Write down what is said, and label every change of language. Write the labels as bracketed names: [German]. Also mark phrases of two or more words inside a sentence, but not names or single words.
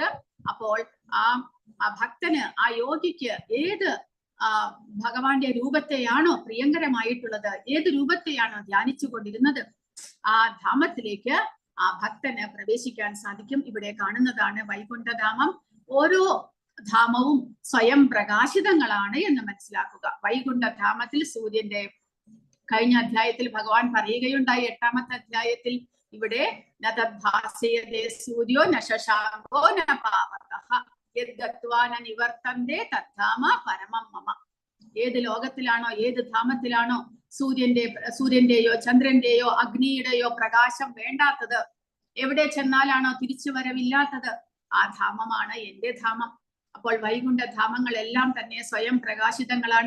[Malayalam] അപ്പോൾ ആ ഭക്തന്, ആ യോഗിക്ക് ഏത് ഭഗവാന്റെ രൂപത്തെയാണോ പ്രിയങ്കരമായിട്ടുള്ളത്, ഏത് രൂപത്തെയാണോ ധ്യാനിച്ചു കൊണ്ടിരുന്നത്, ആ ധാമത്തിലേക്ക് ആ ഭക്തന് പ്രവേശിക്കാൻ സാധിക്കും. ഇവിടെ കാണുന്നതാണ് വൈകുണ്ഠധാമം. ഓരോ ധാമവും സ്വയം പ്രകാശിതങ്ങളാണ് എന്ന് മനസ്സിലാക്കുക. വൈകുണ്ഠധാമത്തിൽ സൂര്യന്റെ, കഴിഞ്ഞ അധ്യായത്തിൽ ഭഗവാൻ പറയുകയുണ്ടായി 8ാമത്തെ അധ്യായത്തിൽ, ഇവിടെ [Sanskrit] നതദ്ഭാസയതേ സൂര്യോ ന ശശാങ്കോ ന പാവകഃ യദ്ഗത്വാ ന നിവർത്തന്തേ തദ്ധാമ പരമം മമ. [Malayalam] ഏത് ലോകത്തിലാണോ, ഏത് ധാമത്തിലാണോ സൂര്യന്റെയോ ചന്ദ്രന്റെയോ അഗ്നിയുടെയോ പ്രകാശം വേണ്ടാത്തത്, എവിടെ ചെന്നാലാണോ തിരിച്ചു വരവില്ലാത്തത്, ആ ധാമമാണ് എന്റെ ധാമം. അപ്പോൾ വൈകുണ്ഠധാമങ്ങളെല്ലാം തന്നെ സ്വയം പ്രകാശിതങ്ങളാണ്.